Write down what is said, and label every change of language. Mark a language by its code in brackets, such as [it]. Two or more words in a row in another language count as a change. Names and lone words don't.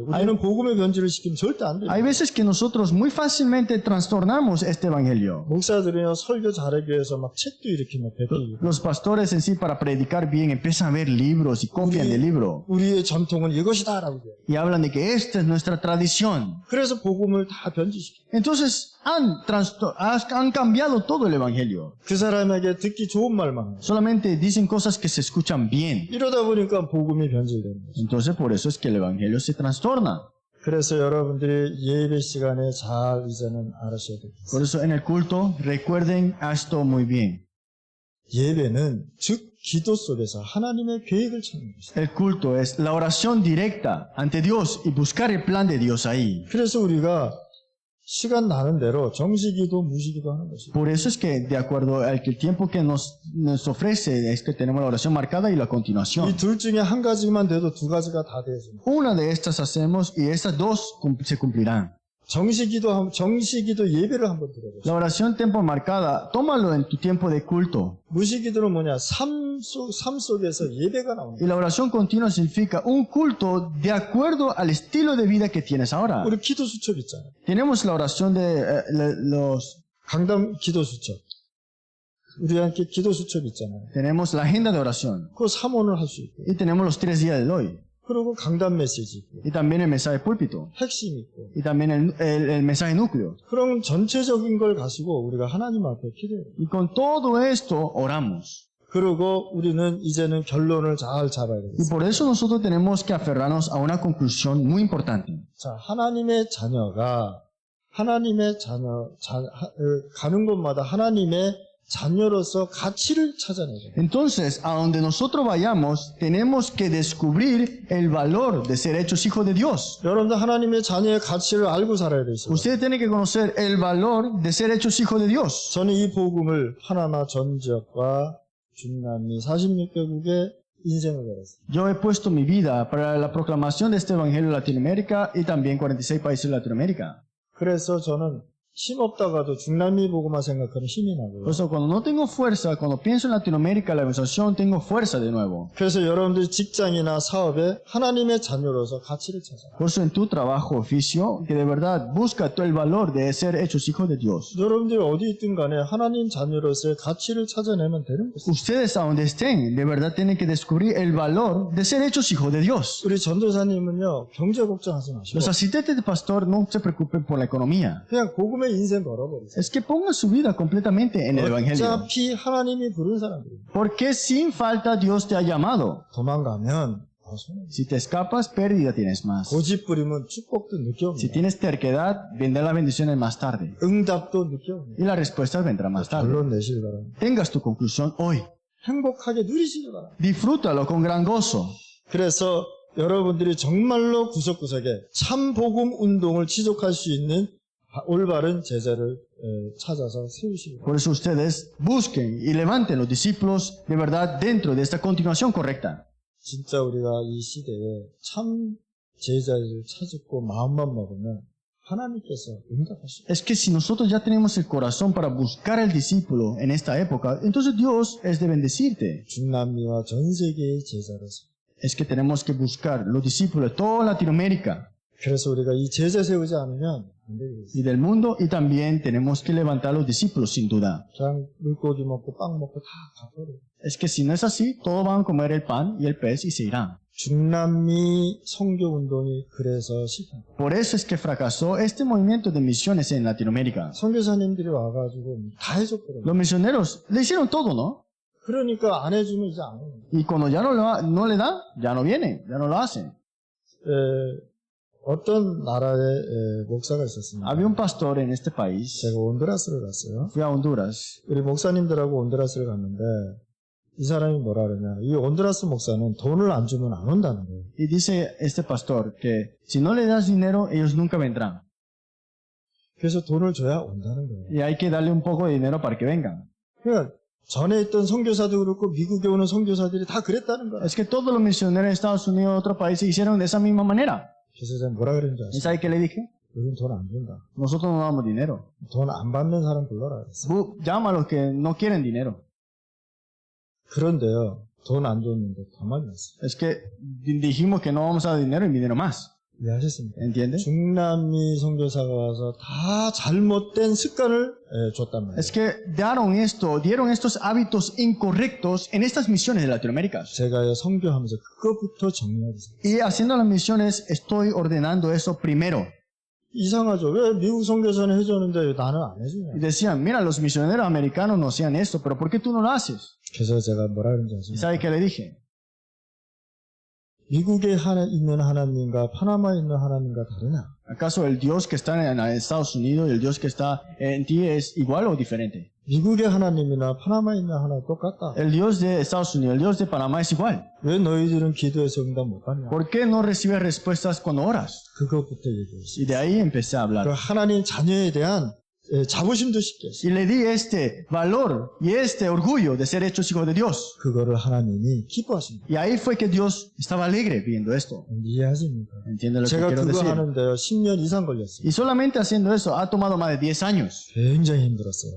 [ko] 우리는 복음의 변질을 시키면 절대 안 돼요. [es] Hay veces que nosotros muy fácilmente trastornamos este evangelio. [ko] 목사들은요, 설교 잘하기 위해서 막 책도 이렇게 막 베끼고. [es] Los pastores en sí para predicar bien empiezan a ver libros y copian del libro. [ko] 우리의 전통은 이것이다라고 해요. [es] Y hablan de que esta es nuestra tradición. [ko] 그래서 복음을 다 변질시켜요. [es] Entonces han cambiado todo el evangelio. [ko] 그 사람에게 듣기 좋은 말만 해요. [es] Solamente dicen cosas que se escuchan bien. [ko] 이러다 보니까 복음이 변질되는 거죠. [es] Entonces por eso es que el evangelio se trastorna. [ko] 그래서 여러분들이 예배 시간에 잘 이제는 알으셔야 됩니다. [es] Por eso en el culto recuerden esto muy bien. [ko] 예배는 즉 기도 속에서 하나님의 계획을 찾는 것이다. [es] El culto es la oración directa ante Dios y buscar el plan de Dios ahí. [ko] 그래서 우리가 시간 나는 대로 정시기도 무시기도 하는 것이다. [es] Por eso es que de acuerdo al que el tiempo que nos ofrece es que tenemos la oración marcada y la continuación. [ko] 이 둘 중에 한 가지만 돼도 두 가지가 다 되어집니다. [es] Una de estas hacemos y estas dos se cumplirán. [ko] 정시기도 예배를 한번 드려보세요. [es] La oración tiempo marcada, tómalo en tu tiempo de culto. [ko] 무시기도는 뭐냐? 삶 속에서 예배가 나옵니다. [es] Y la oración continua significa un culto de acuerdo al estilo de vida que tienes ahora. [ko] 우리 기도 수첩 있잖아요. [es] Tenemos la oración de los... [ko] 강담 기도 수첩. 우리한테 기도 수첩 있잖아요. [es] Tenemos la agenda de oración. [ko] 그거 3원을 할 수 있고. [es] Y tenemos los 3 días de hoy. [ko] 그리고 강단 메시지 있고. [es] Y también el mensaje púlpito. [ko] 핵심 있고. [es] Y también el mensaje núcleo. [ko] 그럼 전체적인 걸 가지고 우리가 하나님 앞에 기도해요. [es] Y con todo esto oramos. [ko] 그리고 우리는 이제는 결론을 잘 잡아야 [es] Y [ko] 되겠습니다. [es] por eso nosotros tenemos que aferrarnos a una conclusión muy importante. [ko] 자, 하나님의 자녀가 가는 곳마다 하나님의 자녀로서 가치를 찾아내야 돼요. [es] Entonces, a donde nosotros vayamos, tenemos que descubrir el valor de ser hechos hijos de Dios. [ko] 여러분들 하나님의 자녀의 가치를 알고 살아야 되겠어요. [es] Ustedes tienen que conocer el valor de ser hechos hijos de Dios. [ko] 저는 이 복음을 파나마 전 지역과 중남미 46개국에 인생을 걸었어요. [es] Yo he puesto mi vida para la proclamación de este evangelio en Latinoamérica y también 46 países de Latinoamérica. [ko] 그래서 저는 힘 없다가도 중남미 보고만 생각하면 힘이 나고요. [es] Por eso, cuando no tengo fuerza, cuando pienso en Latinoamérica, la evangelización, tengo fuerza de nuevo. [ko] 그래서 여러분들 직장이나 사업에 하나님의 자녀로서 가치를 찾아요. [es] Por eso, en tu trabajo, oficio, que de verdad busca todo el valor de ser hechos hijos de Dios. [ko] 여러분들이 어디 있든 간에 하나님 자녀로서의 가치를 찾아내면 되는 것입니다. [es] Ustedes, a donde estén, de verdad tienen que descubrir el valor de ser hechos hijos de Dios. [ko] 우리 전도사님은요, 경제 걱정하지 마시고 [es] Los asistentes de pastor no se preocupen por la economía. [ko] 그냥 복음의 인생 걸어버리세요. [es] Es que pongan su vida completamente en el evangelio. [ko] 어차피 하나님이 부른 사람들입니다. [es] Porque sin falta Dios te ha llamado. [ko] 도망가면 더 손해. [es] Si te escapas, pérdida tienes más. [ko] 고집 부리면 축복도 늦게 [es] Si [ko] 옵니다. [es] tienes terquedad, vendrán las bendiciones más tarde. [ko] 응답도 늦게 옵니다. [es] Y la respuesta vendrá más tarde. [ko] 결론 내시길 바랍니다. [es] Tengas tu conclusión hoy. [ko] 행복하게 누리시길 바랍니다. [es] Disfrútalo con gran gozo. [ko] 그래서 여러분들이 정말로 구석구석에 참 복음 운동을 지속할 수 있는 올바른 제자를 찾아서 세우시기 바랍니다. [es] Por eso ustedes busquen y levanten los discípulos de verdad dentro de esta continuación correcta. [ko] 진짜 우리가 이 시대에 참 제자를 찾고 마음만 먹으면 하나님께서 응답하십니다. [es] Es que si nosotros ya tenemos el corazón para buscar al discípulo en esta época, entonces Dios es de bendecirte. [ko] 중남미와 전 세계의 제자로서. [es] Es que tenemos que buscar los discípulos de toda Latinoamérica [ko] 그래서 우리가 이 제자 세우지 않으면 안 되겠어요. [es] y del mundo, y también tenemos que levantar a los discípulos sin duda. [ko] 그냥 물고기 먹고 빵 먹고 다 가버려요. [es] Es que si no es así, todos van a comer el pan y el pez y se irán. [ko] 중남미 선교 운동이 그래서 실패한 거예요. [es] Por eso es que fracasó este movimiento de misiones en Latinoamérica. [ko] 선교사님들이 와가지고 다 해줬거든요. [es] Los misioneros le hicieron todo, ¿no? [ko] 그러니까 안 해주면 이제 안 해요. [es] Y cuando ya no le da, ya no viene, ya no lo hacen. [ko] 어떤 나라의 목사가 있었습니다. [es] Había un pastor en este país. [ko] 제가 온두라스를 갔어요. [es] Fui a Honduras. [ko] 우리 목사님들하고 온두라스를 갔는데 이 사람이 뭐라 그러냐. 이 온두라스 목사는 돈을 안 주면 안 온다는 거예요. [es] Y dice este pastor que si no le das dinero, ellos nunca vendrán. [ko] 그래서 돈을 줘야 온다는 거예요. [es] Y hay que darle un poco de dinero para que vengan. [ko] 그러니까 전에 있던 선교사도 그렇고 미국에 오는 선교사들이 다 그랬다는 거예요. [es] Es que todos los misioneros en Estados Unidos y otros países hicieron de esa misma manera. [ko] 그래서 제가 뭐라 그랬는지 [es] ¿Y [ko] 아세요? [es] sabe qué le dije? [ko] 요즘 돈 안 준다. [es] Nosotros no damos dinero. [ko] 돈 안 받는 사람 불러라 그랬어요. [es] Llama a los que no quieren dinero. [ko] 그런데요. 돈 안 줬는데 가만히 났어요. [es] Es que dijimos que no vamos a dar dinero y dinero más. [ko] 이해하셨습니까? [es] ¿Entiende? [ko] 중남미 선교사가 와서 다 잘못된 습관을 줬단 말이에요. [es] Es que dieron estos hábitos incorrectos en estas misiones de Latinoamérica. [ko] 제가 선교하면서 그것부터 정리하겠어요. [es] Y haciendo las misiones estoy ordenando eso primero. [ko] 이상하죠. 왜 미국 선교사는 해줬는데 왜 나는 안 해주냐. [es] Y decían, mira, los misioneros americanos no hacían esto, pero ¿por qué tú no lo haces? [ko] 그래서 제가 뭐라 그런지 [es] ¿Y [ko] 아세요? [es] sabe qué le dije? [ko] 미국에 있는 하나님과 파나마에 있는 하나님과 다르냐? [es] ¿Acaso el Dios que está en Estados Unidos y el Dios que está en ti es igual o diferente? [ko] 미국의 하나님이나 파나마에 있는 하나님 똑같다. [es] El Dios de Estados Unidos, el Dios de Panamá es igual. [ko] 왜 너희들은 기도해서 응답 못 받냐? [es] ¿Por qué no recibes respuestas cuando oras? [ko] 그것부터 얘기했어요. [es] Y de ahí empecé a [ko] 그 [es] hablar. [ko] 하나님 자녀에 대한 자부심도 쉽게 했어요. [es] Y le di este valor y este orgullo de ser hechos hijos de Dios. [ko] 그거를 하나님이 기뻐하십니다. [es] Y ahí fue que Dios estaba alegre viendo esto. [ko] 이해하십니까? [es] ¿Entiende lo que [ko] 제가 [es] quiero [ko] 그거 [es] decir? [ko] 하는데요. 10년 이상 걸렸어요. [es] Y solamente haciendo eso ha tomado más de 10 años. [ko] 굉장히 힘들었어요.